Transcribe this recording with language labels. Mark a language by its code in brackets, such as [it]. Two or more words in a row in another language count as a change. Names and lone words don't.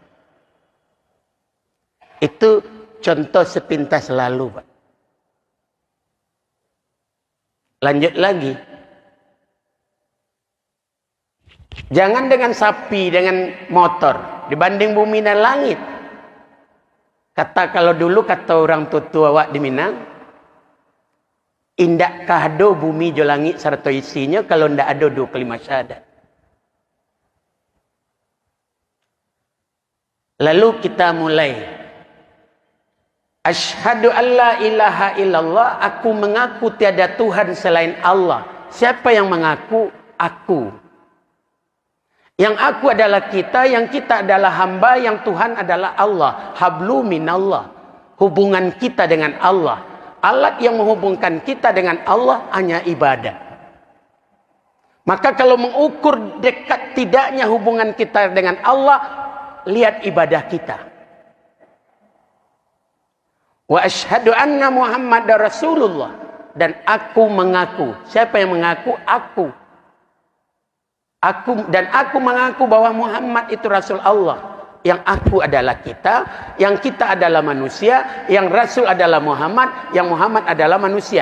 [id] Itu contoh sepintas lalu, Pak. Lanjut lagi. Jangan dengan sapi, dengan motor. Dibanding bumi dan langit. Kalau dulu kata orang tua awak di Minang, [min] indak kahdo bumi jo langit [id] serta isinya kalau ndak ada 2 kalimat syahadat. Lalu kita mulai. [ar] أشهد أن لا إله إلا الله, [id] aku mengaku tiada Tuhan selain Allah. Siapa yang mengaku? Aku. Yang aku adalah kita, yang kita adalah hamba, yang Tuhan adalah Allah. [ar] حبل من الله. [id] Hubungan kita dengan Allah. Alat yang menghubungkan kita dengan Allah hanya ibadah. Maka kalau mengukur dekat tidaknya hubungan kita dengan Allah, lihat ibadah kita. [ar] وأشهد أن محمدا رسول الله. [id] Dan aku mengaku. Siapa yang mengaku? Aku. Aku mengaku bahwa Muhammad itu Rasul Allah. Yang aku adalah kita, yang kita adalah manusia, yang Rasul adalah Muhammad, yang Muhammad adalah manusia.